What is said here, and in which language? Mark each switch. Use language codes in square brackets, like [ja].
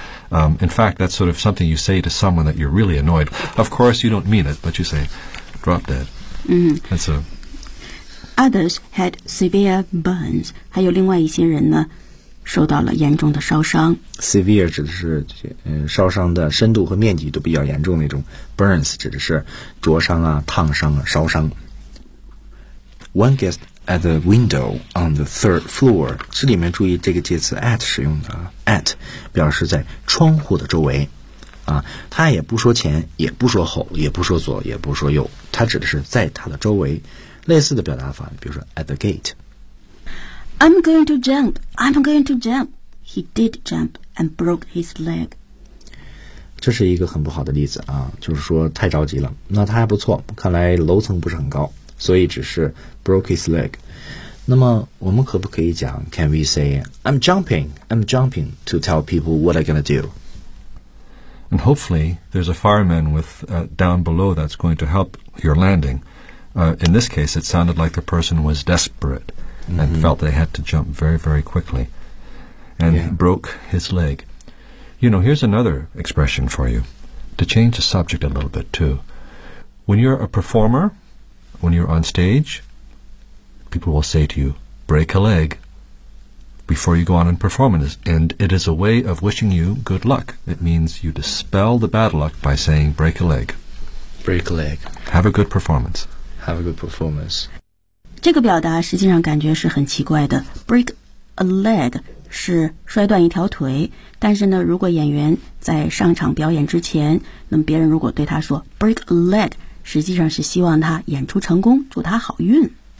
[en] in fact, that's sort of something you say to someone that you're really annoyed. Of course, you don't mean it, but you say, drop dead. That's a... Others had severe burns. [zh] 还有另外一些人呢，受到了严重的烧伤。 Severe 指的是、烧伤的深度和面积都比较严重那种。 Burns 指的是灼伤啊、烫伤啊、烧伤。 [en] One guest... At the window on the third floor. [zh] 这里面注意这个介词 at 使用的 at 表示在窗户的周围啊，它也不说前，也不说后，也不说左，也不说右，它指的是在它的周围。类似的表达法，比如说 [en] at the gate. I'm going to jump. I'm going to jump. He did jump and broke his leg. [zh] 这是一个很不好的例子啊，就是说太着急了。那他还不错，看来楼层不是很高。所以只是 [en] broke his leg. [zh] 那么我们可不可以讲 [en] Can we say I'm jumping to tell people what I'm going to do. And hopefully there's a fireman with、down below that's going to help your landing.、in this case, it sounded like the person was desperate and、mm-hmm. felt they had to jump very, very quickly and、yeah. broke his leg. You know, here's another expression for you to change the subject a little bit too. When you're a performerWhen you're on stage, people will say to you, break a leg before you go on and perform. And it is a way of wishing you good luck. It means you dispel the bad luck by saying, break a leg. Break a leg. Have a good performance. Have a good performance. [zh] 这个表达实际上感觉是很奇怪的。 [en] Break a leg [zh] 是摔断一条腿。但是呢，如果演员在上场表演之前，那么别人如果对他说 [en] break a leg, [zh] 实际上是希望他演出成功，祝他好运。